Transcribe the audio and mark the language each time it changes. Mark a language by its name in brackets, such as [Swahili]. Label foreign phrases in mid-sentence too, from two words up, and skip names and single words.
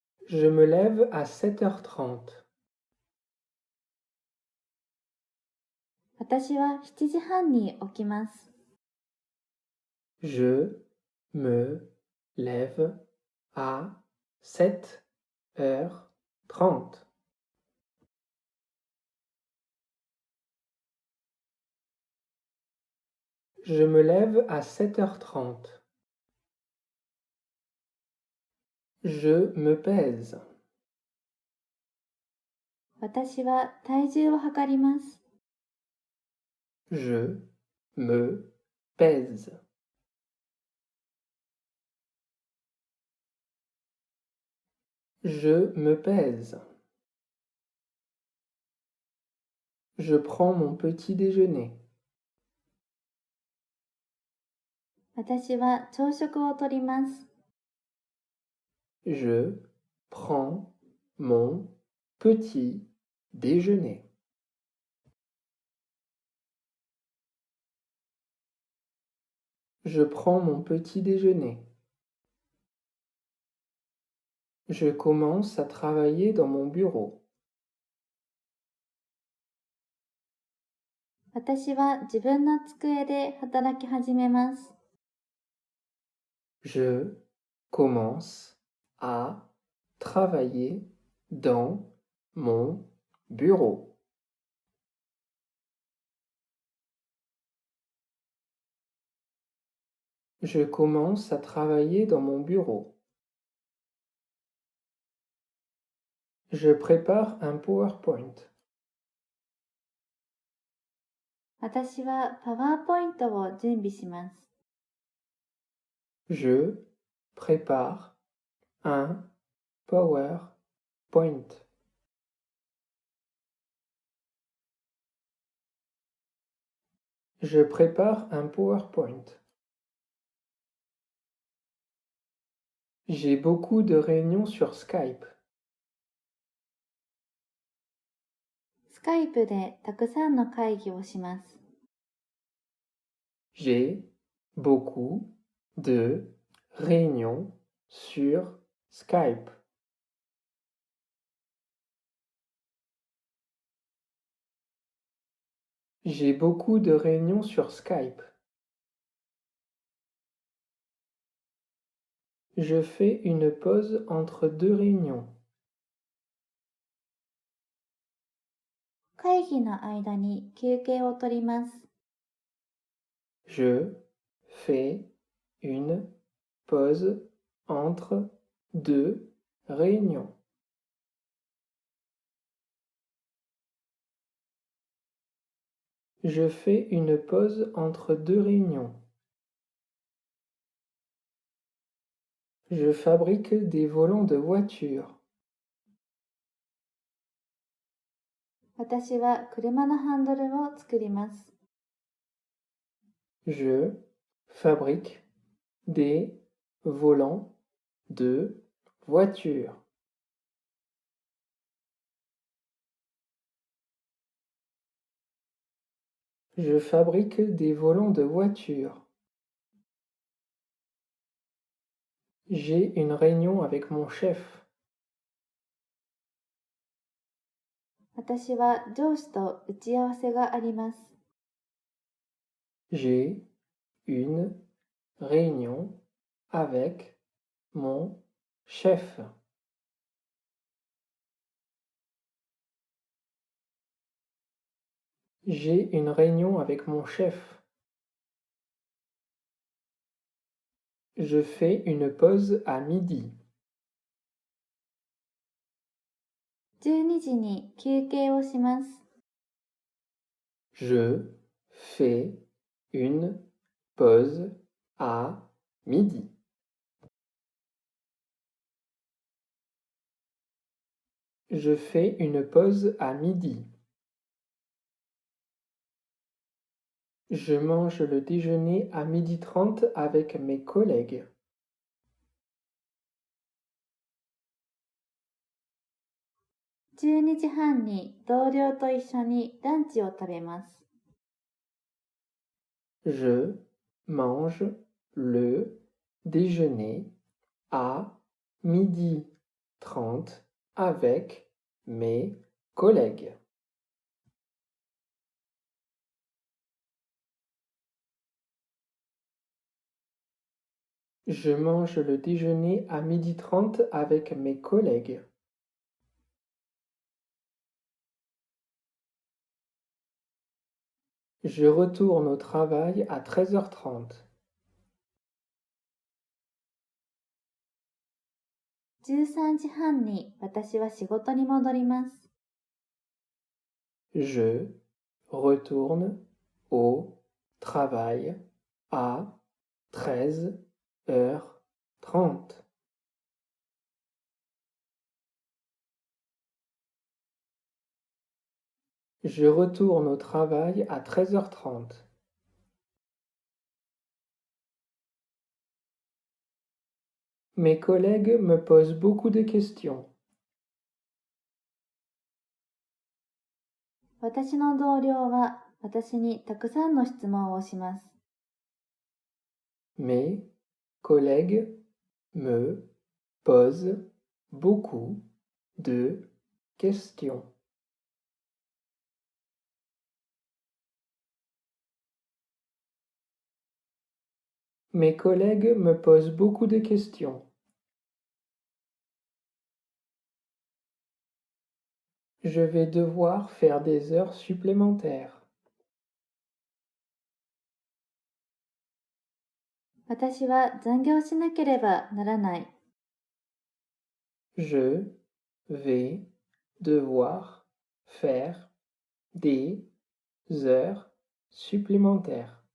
[French] Je me lève à 7h30. [Japanese] 私は7時半に起きます。 [French] Je me lève à 7h30. Je me lève à 7h30. Je me pèse. [Japanese] 私は体重を測ります。 [French] Je me pèse. Je me pèse. Je prends mon petit déjeuner. [Japanese] 私は朝食をとります。 [French] Je prends mon petit déjeuner. Je prends mon petit déjeuner. Je commence à travailler dans mon bureau. [Japanese] 私は自分の机で働き始めます。 [French] Je commence à travailler dans mon bureau. Je commence à travailler dans mon bureau. Je prépare un PowerPoint. [Japanese] 私はパワーポイントを準備します。 [French] Je prépare un PowerPoint. Je prépare un PowerPoint. J'ai beaucoup de réunions sur Skype. [Japanese] スカイプでたくさんの会議をします。 [French] J'ai beaucoup de réunions sur Skype. J'ai beaucoup de réunions sur Skype. Je fais une pause entre deux réunions. [Japanese] 会議の間に休憩をとります。 [French] Je fais une pause entre deux réunions. Je fais une pause entre deux réunions. Je fabrique des volants de voiture. [Japanese] 私は車のハンドルを作ります。 [French] Je fabrique des volants de voiture. Je fabrique des volants de voiture. J'ai une réunion avec mon chef. [Japanese] 私は上司と打ち合わせがあります。 [French] J'ai une réunion avec mon chef. J'ai une réunion avec mon chef. Je fais une pause à midi. [Japanese] 12 時に休憩をします。 [French] Je fais une pause à midi. Je fais une pause à midi. Je mange le déjeuner à 12h30 avec mes collègues. [Japanese] 12時半に同僚と一緒にランチを食べます。 [French] Je mange le déjeuner à 12h30 30 avec mes collègues. Je mange le déjeuner à 12h30 avec mes collègues. Je retourne au travail à 13h30. [Japanese] 13時半に私は仕事に戻ります。 [French] Je retourne au travail à 13h30. Je retourne au travail à 13h30. Mes collègues me posent beaucoup de questions. [Japanese] 私の同僚は私にたくさんの質問をします。 [French] Mes collègues me posent beaucoup de questions. Mes collègues me posent beaucoup de questions. Je vais devoir faire des heures supplémentaires. [Japanese] 私は残業しなければならない。 [French] Je vais devoir faire des heures supplémentaires.